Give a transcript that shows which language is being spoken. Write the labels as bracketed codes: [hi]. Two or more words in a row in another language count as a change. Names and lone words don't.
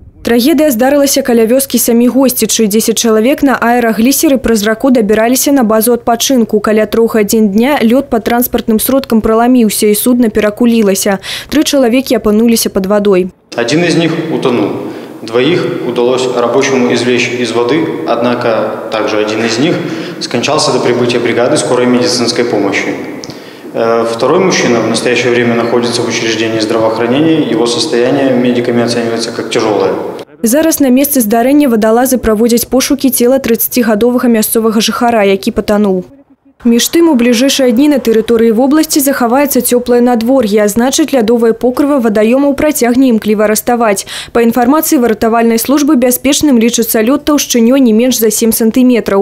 [be] Трагедыя здарылася каля вёскі самі Госцічы. 10 чалавек на аэраглісеры праз раку дабіраліся на базу адпачынку. Каля 3 гадзін дня лёд пад транспартным сродкам проламіўся і судно перакулілася. 3 чалавекі апынуліся [ru] под водой. Один из них утонул. Двоих удалось рабочему извлечь из воды, однако также один из них скончался до прибытия бригады скорой медицинской помощи. Второй мужчина в настоящее время находится в учреждении здравоохранения. Его состояние медиками оценивается как тяжелое. [be] Зараз на месцы здарэння вадалазы праводзяць пошукі цела 30гадовага мясцовага жыхара, які патануў. Між тым, у бліжэйшыя дні на тэрыторыі вобласці захаваецца цёплае надвор'е, а значыць, лядовая покрыва вадаёмаў працягне імкліва раставаць. Па інфармацыі выратавальнай службы бяспечным лічыцца лёд таўшчынёй не менш за 7 сантыметраў.